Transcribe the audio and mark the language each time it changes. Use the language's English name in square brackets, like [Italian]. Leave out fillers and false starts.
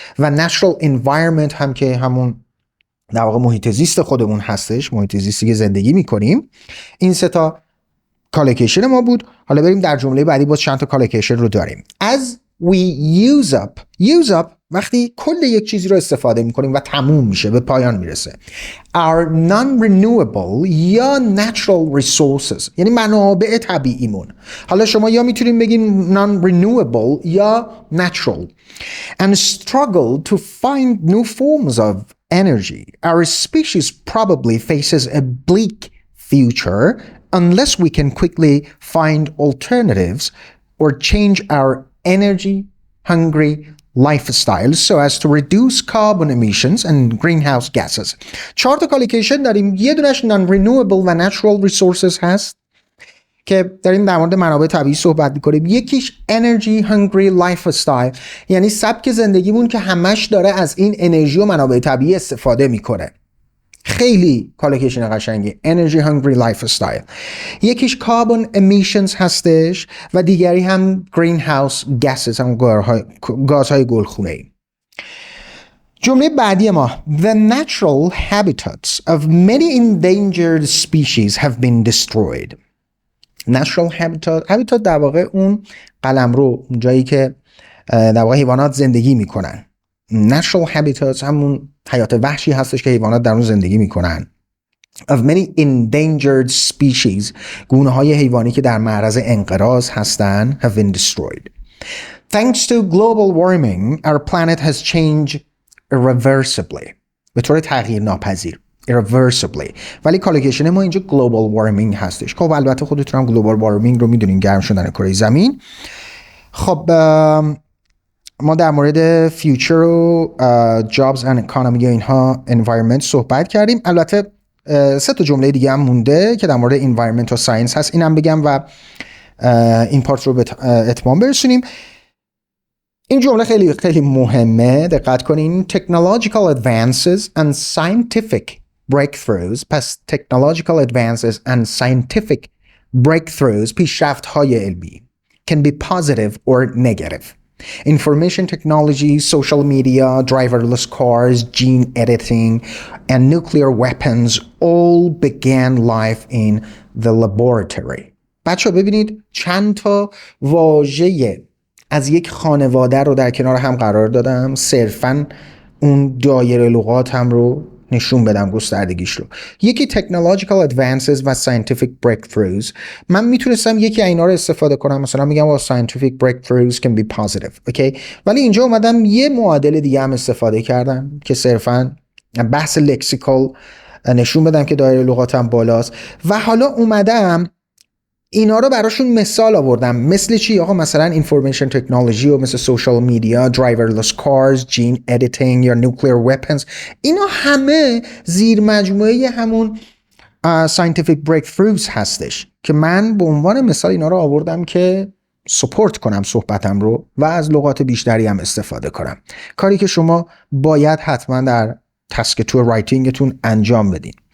[Persian] و natural environment هم که همون در واقع محیط زیست خودمون هستش، محیط زیستی که زندگی میکنیم. این 3 تا کالوکیشن ما بود. حالا بریم در جمله بعدی باز چند تا کالوکیشن رو داریم. [English] As we use up [Persian] وقتی کل یک چیزی رو استفاده میکنیم و تموم میشه، به پایان میرسه. [English] Our non-renewable [Persian] یا natural resources، یعنی منابع طبیعیمون. حالا شما یا میتونیم بگین non-renewable یا natural. [English] And struggle to find new forms of energy. Our species probably faces a bleak future unless we can quickly find alternatives or change our energy-hungry lifestyles so as to reduce carbon emissions and greenhouse gases. [Persian] 4 تا کالوکیشن داریم. یه دونش non-renewable و natural resources هست که داریم در مورد منابع طبیعی صحبت میکنیم. یکیش energy hungry lifestyle، یعنی سبک زندگیمون که همش داره از این انرژی و منابع طبیعی استفاده میکنه. خیلی کالوکیشن قشنگی. energy hungry lifestyle. یکیش carbon emissions هستش و دیگری هم greenhouse gases، هم گازهای گلخونه‌ای. جمله بعدی ما [English] The natural habitats of many endangered species have been destroyed. [Persian] Natural habitat در واقع اون قلمرو، جایی که در واقع حیوانات زندگی میکنن. Natural habitats همون حیات وحشی هستش که حیوانات در اون زندگی میکنن. [English] Of many endangered species، [Persian] گونه های حیوانی که در معرض انقراض هستن [English] have been destroyed. Thanks to global warming, our planet has changed irreversibly. [Persian] به طور تغییر ناپذیر. irreversibly. ولی کالوکیشن ما اینجا global warming هستش. خب البته خودتون هم global warming رو میدونین، گرم شدن کره زمین. خب ما در مورد future و jobs and economy و اینها environment صحبت کردیم. البته 3 تا جمله دیگه هم مونده که در مورد environment و science هست. اینم بگم و این پارت رو به اتمام برسونیم. این جمله خیلی خیلی مهمه، دقت کنین. [English] Technological advances and scientific breakthroughs. پس technological advances and scientific breakthroughs، [Persian] پیشرفت‌های علمی، [English] can be positive or negative. Information technology, social media, driverless cars, gene editing, and nuclear weapons all began life in the laboratory. [Persian] بچه ببینید چند تا واژه از یک خانواده رو در کنار هم قرار دادم، صرفاً اون دایره لغات هم رو نشون بدم، گستردگیش رو. یکی technological advances و scientific breakthroughs. من میتونستم یکی اینا رو استفاده کنم، مثلا میگم [English] scientific breakthroughs can be positive، [Persian] اوکی؟ ولی اینجا اومدم یه معادل دیگه هم استفاده کردم که صرفاً بحث لکسیکال نشون بدم که دایره لغاتم بالاست. و حالا اومدم اینا رو براشون مثال آوردم. مثل چی؟ آقا مثلا information technology و مثل social media, driverless cars, gene editing یا nuclear weapons. اینا همه زیر مجموعه همون scientific breakthroughs هستش که من به عنوان مثال اینا رو آوردم که سپورت کنم صحبتم رو و از لغات بیشتری هم استفاده کنم. کاری که شما باید حتما در تسک تو رایتینگتون انجام بدین.